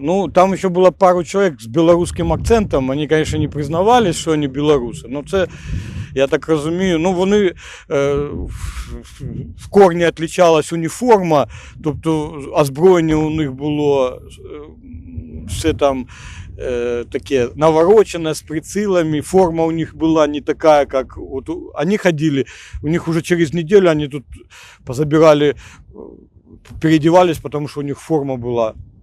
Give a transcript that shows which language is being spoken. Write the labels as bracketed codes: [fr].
[ru] Ну, там еще было пару человек с белорусским акцентом. Они, конечно, не признавались, что они белорусы. [uk] Но це, я так розумію, ну, вони в корні отличалась уніформа. Тобто, озброєння у них було все там таке [ru] навороченное, с прицелами, форма у них была не такая, как вот они ходили, у них уже через неделю они тут позабирали, переодевались, потому что у них форма была